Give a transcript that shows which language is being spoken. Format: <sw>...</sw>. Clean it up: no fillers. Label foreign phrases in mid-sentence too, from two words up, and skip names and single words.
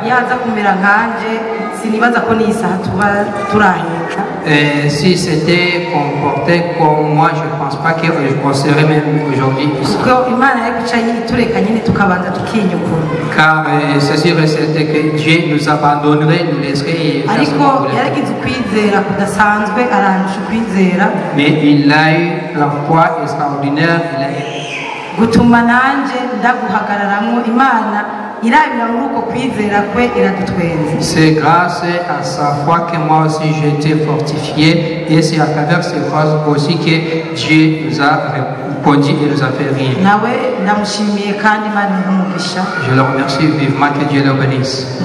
<fr>Et si c'était comporté comme moi, je ne pense pas qu'on serait même aujourd'hui ici. Car c'est sûr et certain que Dieu nous abandonnerait, nous laisserait faire ce qu'on voulait. Mais il a eu la foi extraordinaire.</fr> <rn>gutuma nanje ndaguhagararamwo Imana</rn> <fr>C'est grâce à sa foi que moi aussi j'ai été fortifié et c'est à travers ces phrases aussi que Dieu nous a répondu et nous a fait rire. Je le remercie vivement, que Dieu le bénisse.</fr>